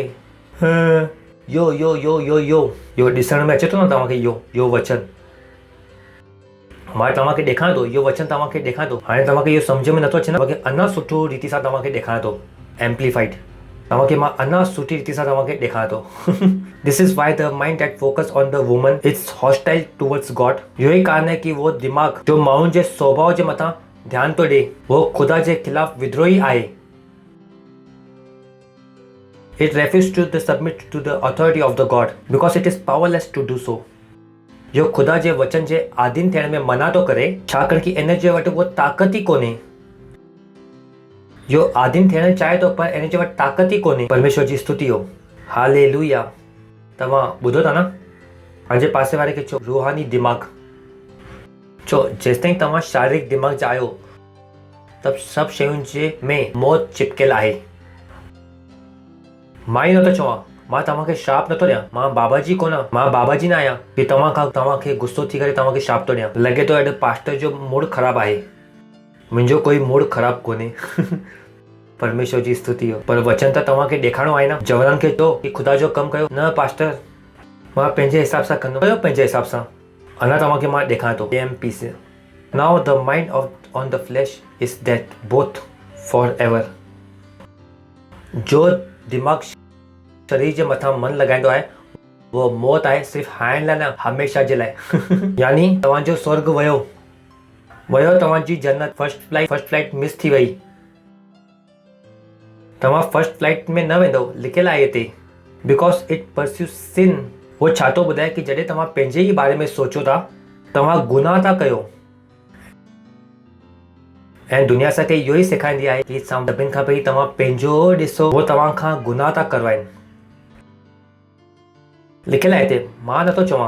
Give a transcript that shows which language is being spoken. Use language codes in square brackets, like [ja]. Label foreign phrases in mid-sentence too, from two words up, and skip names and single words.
[sd] यो यो यो यो यो यो ॾिसण में अचे थो न तव्हांखे? यो वचन मां तव्हांखे ॾेखारियां थो। इहो वचन तव्हांखे ॾेखारियां थो। हाणे तव्हांखे इहो सम्झ में नथो अचे न? तव्हांखे अञा सुठो रीति सां तव्हांखे ॾेखारियां थो। एम्पलीफाइड तव्हांखे मां अञा सुठी रीति सां तव्हांखे ॾेखारियां थो। [en] This is why the mind that focus on the woman it's hostile towards God. [sd] इहो ई कारण है कि वो दिमाग़ जो माण्हुनि जे स्वभाव जे मथां ध्यानु थो ॾिए वो ख़ुदा जे ख़िलाफ़ विद्रोही आहे। [en] It refuses to submit to the authority of the God because it is powerless to do so. [sd] जो ख़ुदा जे वचन जे आधीन थियण में मना थो करे छाकाणि कि इन जे वटि उहो ताक़त ई कोन्हे। जो आधीन थियण चाहे थो पर इन जे वटि ताक़त ई कोन्हे। परमेश्वर जी स्तुति हो। हालेलुया। तव्हां ॿुधो था न? पंहिंजे पासे वारे खे चओ रूहानी दिमाग़। चओ जेसिताईं तव्हां शारीरिक दिमाग़ जा आहियो तब सभु शयुनि जे में मौत चिपकियल आहे। मां ई नथो चवां, मां तव्हांखे श्राप नथो ॾियां, मां बाबाजी कोन आहियां, मां बाबाजी न आहियां की तव्हांखे गुस्सो थी करे तव्हांखे श्राप थो ॾियां। लॻे थो अॼु पास्टर जो मूड ख़राबु आहे। मुंहिंजो कोई मूड ख़राबु कोन्हे। परमेश्वर जी स्तुति हो। पर वचन त तव्हांखे ॾेखारिणो आहे न। जवाननि खे चओ की ख़ुदा जो कमु कयो। न पास्टर, मां पंहिंजे हिसाब सां कंदो कयो, पंहिंजे हिसाब सां। अञा तव्हांखे मां ॾेखारियां थो एमपी से। [en] Now the mind on the flesh is death both for ever. [sd] जो दिमाग़ शरीर जे मथां मन लॻाईंदो आहे वो मौत आहे, सिर्फ़ु हाणे लाइ न, हमेशह जे लाइ। यानी तव्हांजो स्वर्ग वियो, तव्हांजी जन्नत [en] first flight [sd] मिस थी वई। तव्हां [en] first flight [sd] में न वेंदो, लिखियलु आहे हिते, [en] Because it pursues sin. [sd] वो छा थो ॿुधाए की जॾहिं तव्हां पंहिंजे ई बारे में सोचो था, तव्हां गुनाह था कयो। ऐं दुनिया असांखे इहो ई सेखारींदी आहे की सभिनि खां पहिरीं तव्हां पंहिंजो ॾिसो, वो तव्हां खां गुनाह था करवाइनि। लिखियलु आहे हिते, मां नथो चवां।